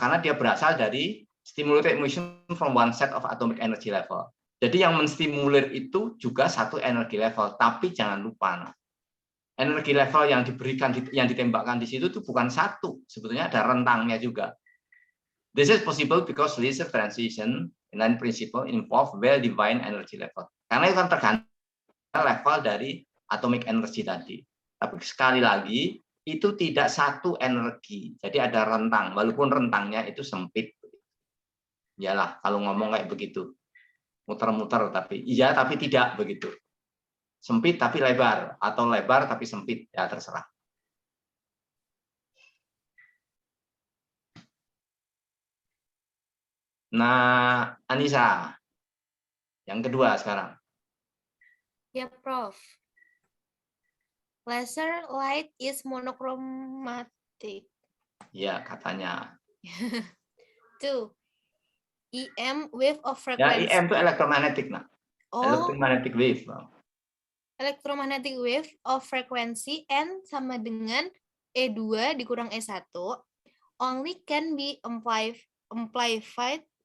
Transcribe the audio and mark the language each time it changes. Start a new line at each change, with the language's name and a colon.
Indonesian: Karena dia berasal dari
English: stimulated emission from one set of atomic energy level.
Indonesian: Jadi yang menstimulir itu juga satu energi level. Tapi jangan lupa, energi level yang diberikan, yang ditembakkan di situ itu bukan satu. Sebetulnya ada rentangnya juga.
English: This is possible because laser transition in principle involve well-defined energy level.
Indonesian: Karena itu kan tergantung level dari atomic energy tadi. Tapi sekali lagi, itu tidak satu energi. Jadi ada rentang, walaupun rentangnya itu sempit. Iyalah, kalau ngomong kayak begitu. Muter-muter, tapi iya, tapi tidak begitu. Sempit tapi lebar, atau lebar tapi sempit, ya terserah. Nah, Anissa, yang kedua sekarang. Ya, Prof.
English: Laser light is monochromatic.
Indonesian: Ya, katanya.
English: 2. EM wave of
Indonesian: Ya,
English: frequency.
Indonesian: EM itu electromagnetic, nah. Oh,
English: Electromagnetic wave. electromagnetic wave of frequency N
Indonesian: sama dengan
English: E2
Indonesian: dikurang
English: E1 only can be amplified